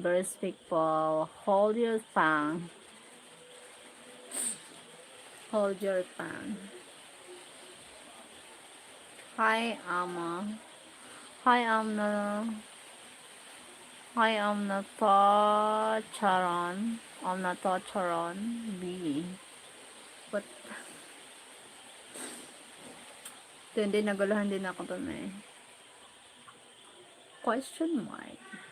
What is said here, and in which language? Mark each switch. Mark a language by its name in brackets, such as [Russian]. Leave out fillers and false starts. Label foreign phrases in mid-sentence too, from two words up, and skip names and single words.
[English] Verse people, hold your tongue. Hold your tongue. Hi, Amma. Hi, Amna. Hi, Amna Charon. Amna Charon. B. But, [Filipino] hindi, naguluhan din ako dun eh. [English] Question mark.